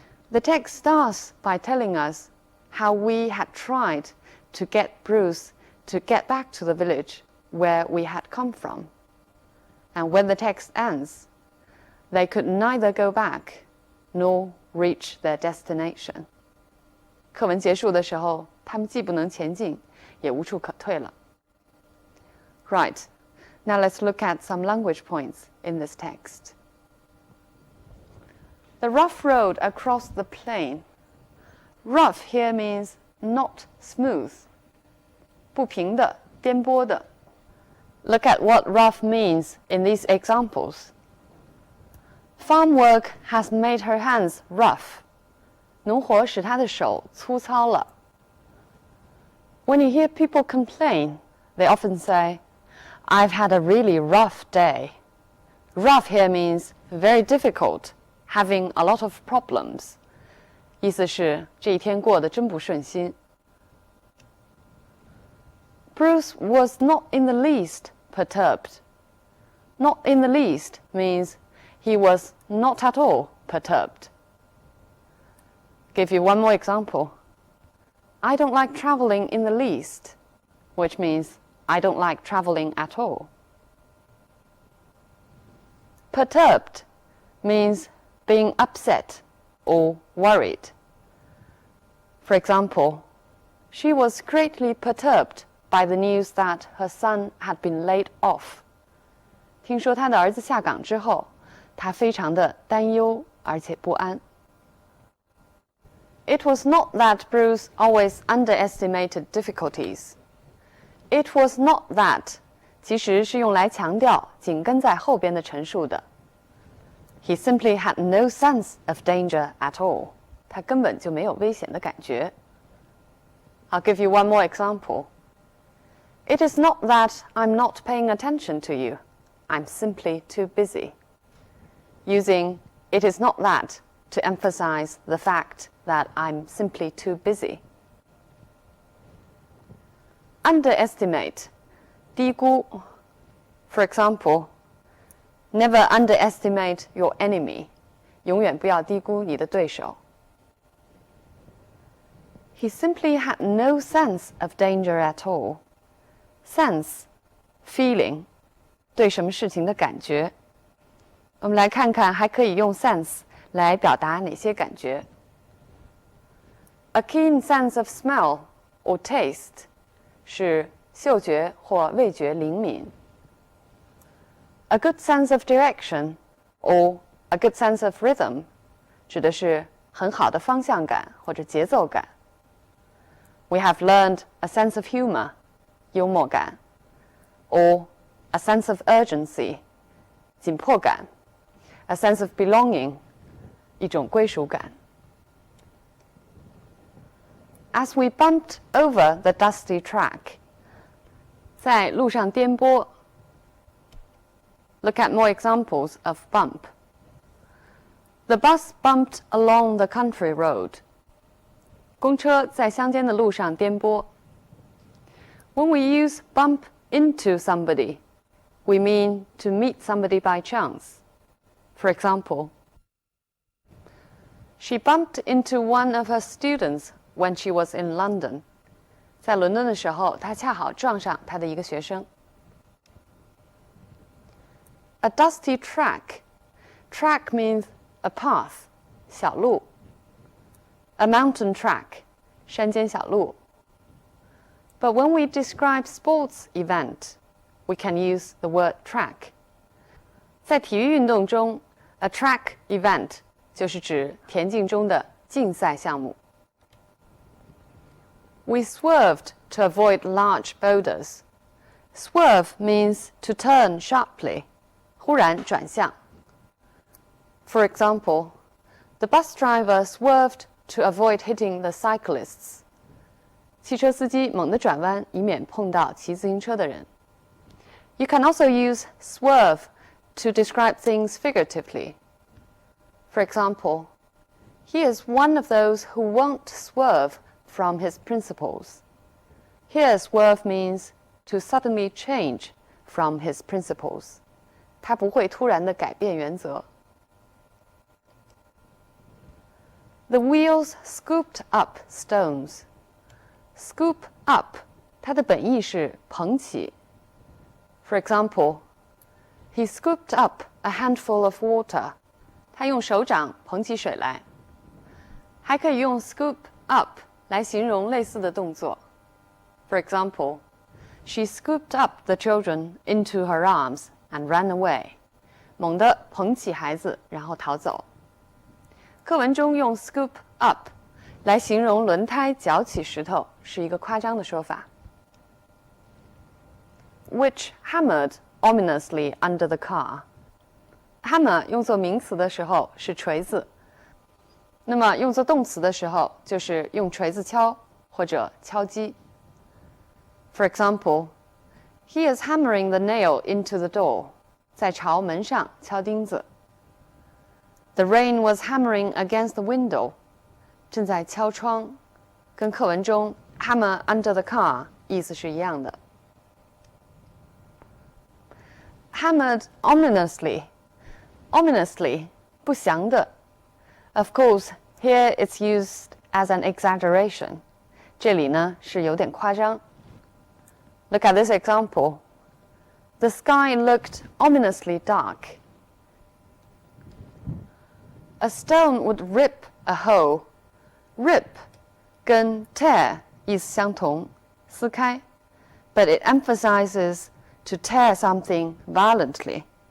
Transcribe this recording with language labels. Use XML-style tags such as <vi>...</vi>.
<en>The text starts by telling us how we had tried to get Bruce to get back to the village where we had come from. And when the text ends, they could neither go back nor reach their destination.</en> <zh>课文结束的时候，他们既不能前进，也无处可退了。</zh> <en>Right, now let's look at some language points in this text. The rough road across the plain. Rough here means not smooth.</en> <zh>不平的，颠簸的。</zh> <en>Look at what rough means in these examples. Farm work has made her hands rough.</en> <zh>农活使她的手粗糙了。</zh> <en>When you hear people complain, they often say, I've had a really rough day. Rough here means very difficult, having a lot of problems.</en> <zh>意思是这一天过得真不顺心。</zh> <en>Bruce was not in the least perturbed. Not in the least means he was not at all perturbed. Give you one more example. I don't like traveling in the least, which means I don't like traveling at all. Perturbed means being upset or worried. For example, she was greatly perturbed by the news that her son had been laid off.</en> <zh>听说他的儿子下岗之后，她非常的担忧而且不安。</zh> <en>It was not that Bruce always underestimated difficulties. It was not that</en> <zh>其实是用来强调紧跟在后边的陈述的。</zh> <en>He simply had no sense of danger at all.</en> <zh>他根本就没有危险的感觉。</zh> <en>I'll give you one more example. It is not that I'm not paying attention to you. I'm simply too busy. Using it is not that to emphasize the fact that I'm simply too busy. Underestimate, 低估。 For example, never underestimate your enemy.</en> <zh>永远不要低估你的对手。</zh> <en>He simply had no sense of danger at all.</en> <zh>Sense, feeling, 对什么事情的感觉。我们来看看还可以用 sense 来表达哪些感觉。</zh> <en>A keen sense of smell or taste</en> <zh>是嗅觉或味觉灵敏。</zh> <en>A good sense of direction or a good sense of rhythm</en> <zh>指的是很好的方向感或者节奏感。</zh> <en>We have learned a sense of humor 幽默感 or a sense of urgency 紧迫感 a sense of belonging</en> <zh>一种归属感。</zh> <en>As we bumped over the dusty track</en> <zh>在路上颠簸。</zh> <en>Look at more examples of bump. The bus bumped along the country road.</en> <zh>公车在乡间的路上颠簸。</zh> <en>When we use bump into somebody, we mean to meet somebody by chance. For example, she bumped into one of her students when she was in London.</en> <zh>在伦敦的时候，她恰好撞上她的一个学生。</zh> <en>A dusty track. Track means a path, 小路。 A mountain track,</en> <zh>山间小路。</zh> <en>But when we describe sports event, we can use the word track.</en> <zh>在体育运动中 ，</zh> <en>a track event</en> <zh>就是指田径中的竞赛项目。</zh> <en>We swerved to avoid large boulders. Swerve means to turn sharply,</en> <zh>忽然转向。</zh> <en>For example, the bus driver swerved to avoid hitting the cyclists.</en> <zh>汽车司机猛地转弯，以免碰到骑自行车的人。</zh> <en>You can also use swerve to describe things figuratively. For example, he is one of those who won't swerve from his principles. Here, swerve means to suddenly change from his principles.</en> <zh>他不会突然地改变原则。</zh> <en>The wheels scooped up stones. Scoop up,</en> <zh>它的本意是捧起。</zh> <en>For example, he scooped up a handful of water.</en> <zh>他用手掌捧起水来。还可以用 scoop up 来形容类似的动作。</zh> <en>For example, she scooped up the children into her arms and ran away.</en> <zh>猛地捧起孩子，然后逃走。课文中用 scoop up 来形容轮胎搅起石头，是一个夸张的说法。</zh> <en>Which hammered ominously under the car.</en> <zh>Hammer 用作名词的时候是锤子，那么用作动词的时候就是用锤子敲或者敲击。</zh> <en>For example, he is hammering the nail into the door.</en> <zh>在朝门上敲钉子。</zh> <en>The rain was hammering against the window.</en> <zh>正在敲窗，跟课文中</zh> <en>hammer under the car</en> <zh>意思是一样的。</zh> <en>hammered ominously. Ominously,</en> <zh>不祥的.</zh> <en>Of course, here it's used as an exaggeration.</en> <zh>这里呢是有点夸张.</zh> <en>Look at this example. The sky looked ominously dark. A stone would rip a hole. Rip 跟 tear 意思相同，</en> <zh>撕开</zh> <en>but it emphasizes to tear something violently.</en>